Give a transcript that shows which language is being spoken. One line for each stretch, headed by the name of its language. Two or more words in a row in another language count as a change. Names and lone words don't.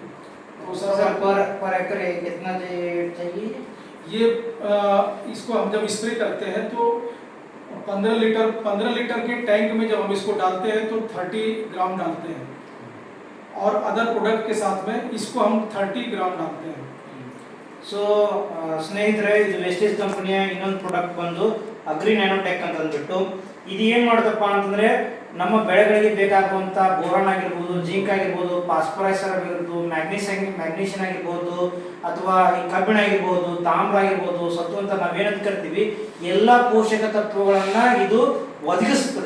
Hindi: तो सर पर एकड़ कितना चाहिए ये इसको हम जब स्प्रे करते हैं तो 15 लीटर के टैंक में जब हम इसको डालते हैं तो 30 ग्राम डालते हैं और
English: other product
Hindi: के साथ में इसको हम 30 ग्राम डालते हैं।
Kannada: ಸೊ ಸ್ನೇಹಿತರೆ, ಇದು ವೆಸ್ಟೇಜ್ ಕಂಪನಿಯ ಇನ್ನೊಂದು ಪ್ರಾಡಕ್ಟ್ ಬಂದು ಅಗ್ರಿ ನ್ಯಾನೋಟೆಕ್ ಅಂತ ಅಂದ್ಬಿಟ್ಟು ಇದು ಏನು ಮಾಡುತ್ತಪ್ಪ ಅಂತಂದ್ರೆ ನಮ್ಮ ಬೆಳೆಗಳಿಗೆ ಬೇಕಾಗುವಂಥ ಬೋರಾನ್ ಆಗಿರ್ಬೋದು, ಜಿಂಕ್ ಆಗಿರ್ಬೋದು, ಫಾಸ್ಫರಸ್ ಆಗಿರ್ಬೋದು, ಮ್ಯಾಗ್ನೀಷಿಯಂ ಆಗಿರ್ಬೋದು, ಅಥವಾ ಈ ಕಬ್ಬಿಣ ಆಗಿರ್ಬೋದು, ತಾಮ್ರ ಆಗಿರ್ಬೋದು, ಸತ್ತು ಅಂತ ನಾವೇನಂತ ಕರಿತೀವಿ ಎಲ್ಲ ಪೋಷಕ ತತ್ವಗಳನ್ನ ಇದು ಒದಗಿಸುತ್ತದೆ.